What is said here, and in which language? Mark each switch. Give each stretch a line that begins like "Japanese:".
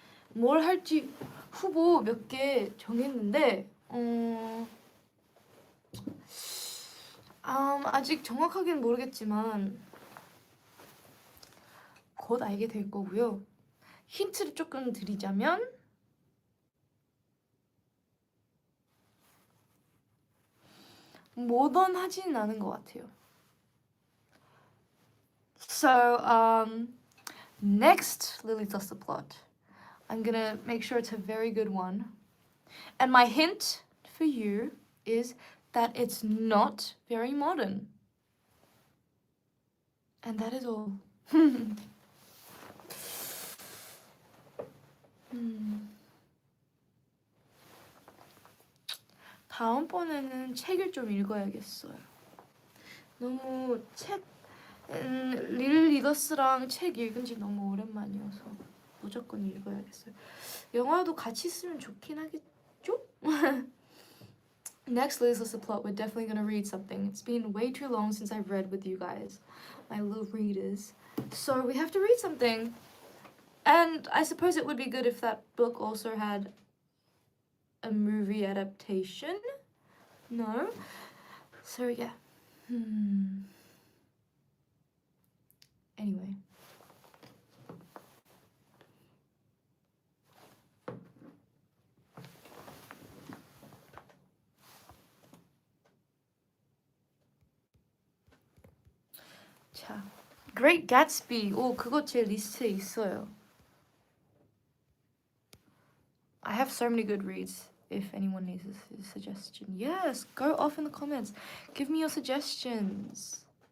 Korean: 뭘 할지 후보 몇 개 정했는데 아직 정확하게는 모르겠지만 곧 알게 될 거고요. 힌트를 조금 드리자면 모던하지는 않은 것 같아요.
English: So, next Lily Does the Plot, I'm gonna make sure it's a very good one. And my hint for you is that it's not very modern. And that is all.
Korean: 다음번에는 책을 좀 읽어야겠어요. 너무 릴 리더스랑 책 읽은 지 너무 오랜만이어서 무조건 읽어야겠어요. 영화도 같이 있으면 좋긴 하겠죠?
English: Next, Liz us a plot. We're definitely gonna read something. It's been way too long since I've read with you guys, my little readers. So we have to read something. And I suppose it would be good if that book also had a movie adaptation. No? So yeah. Anyway.
Korean: 자, Great Gatsby. 오, 그거 제 리스트에 있어요.
English: I have so many good reads. If anyone needs a suggestion, yes, go off in the comments. Give me your suggestions.